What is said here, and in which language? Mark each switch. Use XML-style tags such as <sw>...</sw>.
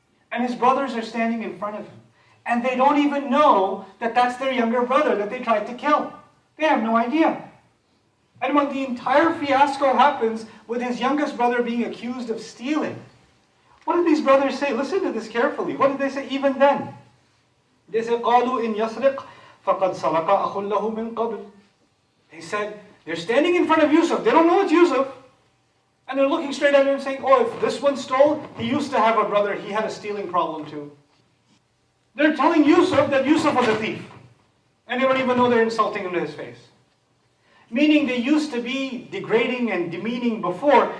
<en>And his brothers are standing in front of him. And they don't even know that that's their younger brother that they tried to kill. They have no idea. And when the entire fiasco happens with his youngest brother being accused of stealing, what did these brothers say? Listen to this carefully. What did they say even then?</en> <ar>They said, قَالُوا إِنْ يَسْرِقْ فَقَدْ سَرَقَ أَخٌ لَهُ مِنْ قَبْلِ.</ar> <en>They said, they're standing in front of Yusuf. They don't know it's Yusuf. And they're looking straight at him and saying, oh, if this one stole, he used to have a brother. He had a stealing problem too. They're telling Yusuf that Yusuf was a thief. And they don't even know they're insulting him to his face. Meaning they used to be degrading and demeaning before.</en>